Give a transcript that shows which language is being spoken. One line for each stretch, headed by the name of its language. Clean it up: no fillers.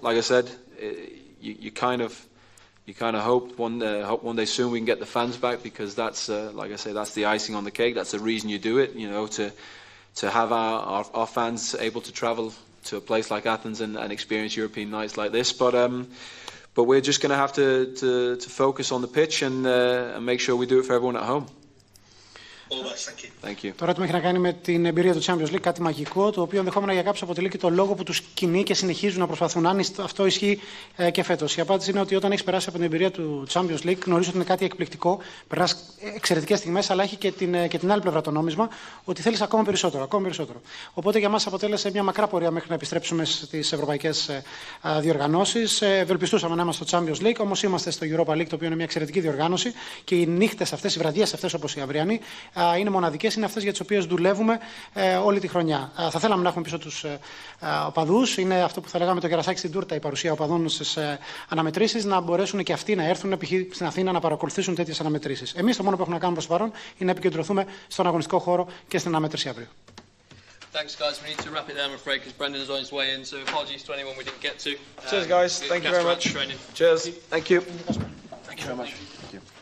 English: Like I said, you kind of hope one day soon we can get the fans back, because that's like I say, that's the icing on the cake. That's the reason you do it. You know, to have our fans able to travel to a place like Athens and experience European nights like this. But we're just going to have to focus on the pitch and make sure we do it for everyone at home. Thank you.
Greek: Το ερώτημα έχει να κάνει με την εμπειρία του Champions League, κάτι μαγικό, το οποίο ενδεχόμενα για κάποιους αποτελεί και το λόγο που τους κινεί και συνεχίζουν να προσπαθούν. Αν αυτό ισχύει και φέτος. Η απάντηση είναι ότι όταν έχεις περάσει από την εμπειρία του Champions League, γνωρίζεις ότι είναι κάτι εκπληκτικό, περνάς εξαιρετικές στιγμές, αλλά έχει και την άλλη πλευρά το νόμισμα, ότι θέλεις ακόμα περισσότερο. Οπότε για μας αποτέλεσε μια μακρά πορεία μέχρι να επιστρέψουμε στις ευρωπαϊκές διοργανώσεις. Ευελπιστούσαμε να είμαστε στο Champions League, όμως είμαστε στο Europa League, το οποίο είναι μια εξαιρετική διοργάνωση και οι νύχτες αυτές, οι βραδιές αυτές όπως η αυριανή, είναι μοναδικές, είναι αυτές για τις οποίες δουλεύουμε όλη τη χρονιά. Θα θέλαμε να έχουμε πίσω τους οπαδούς, είναι αυτό που θα λέγαμε το κερασάκι στην τούρτα, η παρουσία οπαδών στις αναμετρήσεις, να μπορέσουν και αυτοί να έρθουν π.χ. στην Αθήνα να παρακολουθήσουν τέτοιες αναμετρήσεις. Εμείς το μόνο που έχουμε να κάνουμε προς το παρόν είναι να επικεντρωθούμε στον αγωνιστικό χώρο και στην αναμέτρηση αύριο.
English: Thanks, guys. We need to wrap it there, I'm afraid, because Brendan is on his way in. So apologies to anyone we didn't get to. Cheers, guys. Thank you very much. Cheers. Thank you. Thank you very much. Thank you.